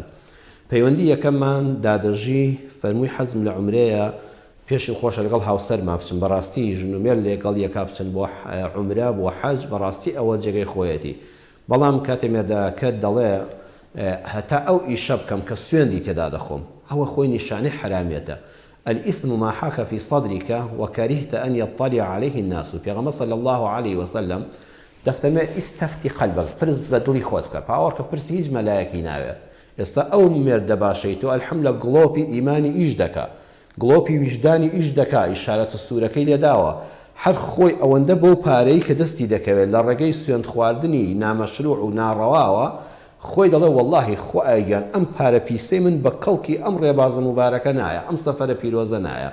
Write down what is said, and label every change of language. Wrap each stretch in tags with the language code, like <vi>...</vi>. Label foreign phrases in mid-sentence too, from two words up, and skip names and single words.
<ckb>پەیوەندی یەکەممان دادەژی فەرمووی حەزم لە عومرەیە پێشی خۆشە لەگەڵ هاوسەرما بچن بەڕاستی ژنومێر لێگەڵ یەکا بچن بۆ عومرە بۆ حەج بەڕاستی ئەوە جێگەی خۆیەتی بەڵام کاتێ مێردەکەت دەڵێ هەتا ئەو ئیشە بکەم کە سوێندی تێدا دەخۆم ئەوە خۆی نیشانەی حرامێتە.</ckb> <ar>الإثم ما حاك في صدرك وكرهت أن يطلع عليه الناس.</ar> <ckb>پیغمبر</ckb> <ar>صلى الله عليه وسلم</ar> <ckb>دەفتەرمێ</ckb> <ar>ئیستەفتی قەلبەک</ar> <ckb>پرس بە دڵی خۆت بکە پاوەڕکە پرسی هیچ مەلایەکی ناوێت. ئێستا ئەو مێردە باشەی تۆ ئەلحەمدوللا گڵۆپی ئیمانی ئیش دەکا گڵۆپی ویژدانی ئیش دەکا ئیشارەتە سوورەکەی لێداوە هەر خۆی ئەوەندە بۆ پارەی کە دەستی دەکەوێت لە ڕێگەی سوێند خواردنی نامەشروع و ناڕەواوە خۆی دەڵێ وەڵڵاهی خۆ ئاگیان ئەم پارە پیسەی من بە کەڵکی ئەم ڕێبازە مبارەکە نایە ئەم سەفەرە پیرۆزە نایە.</ckb>